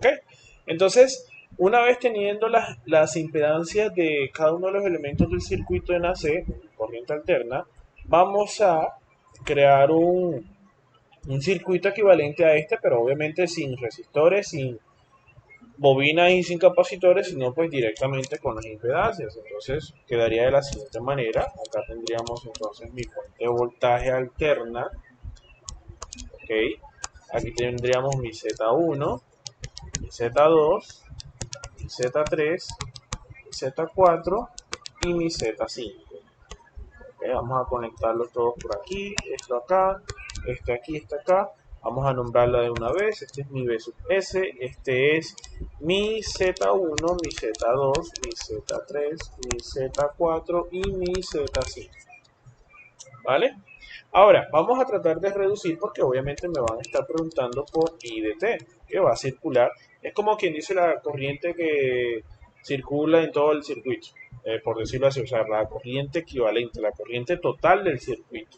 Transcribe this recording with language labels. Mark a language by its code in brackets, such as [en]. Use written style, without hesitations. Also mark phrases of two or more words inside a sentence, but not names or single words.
[es] Entonces, una vez teniendo las impedancias de cada uno de los elementos del circuito en AC, corriente alterna, vamos a crear un circuito equivalente a este, pero obviamente sin resistores, sin bobinas y sin capacitores, sino pues directamente con las impedancias. Entonces quedaría de la siguiente manera. Acá tendríamos entonces mi fuente de voltaje alterna, ¿ok? Aquí tendríamos mi Z1, mi Z2, mi Z3, mi Z4 y mi Z5. ¿Okay? Vamos a conectarlos todos por aquí, esto acá, este aquí, este acá. Vamos a nombrarla de una vez. Este es mi B sub S, este es mi Z1, mi Z2, mi Z3, mi Z4 y mi Z5. ¿Vale? Ahora, vamos a tratar de reducir porque obviamente me van a estar preguntando por I de T, que va a circular. Es como quien dice la corriente que circula en todo el circuito, por decirlo así, o sea, la corriente equivalente, la corriente total del circuito.